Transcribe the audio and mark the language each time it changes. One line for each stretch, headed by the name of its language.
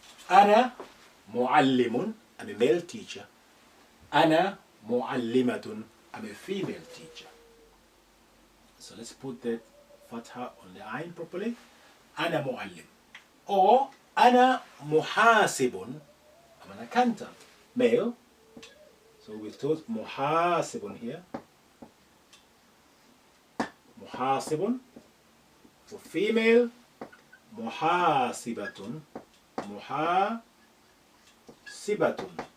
Arabic: أنا معلم.
English: I'm a male teacher.
Arabic: أنا معلمة.
English: I'm a female teacher. So let's put that fatha on the ayn properly.
Arabic: أنا معلم. Or أنا محاسب.
English: I'm an accountant, male. So we thought محاسب here.
Arabic: محاسب.
English: For female, محاسبة.
Arabic: محاسبة.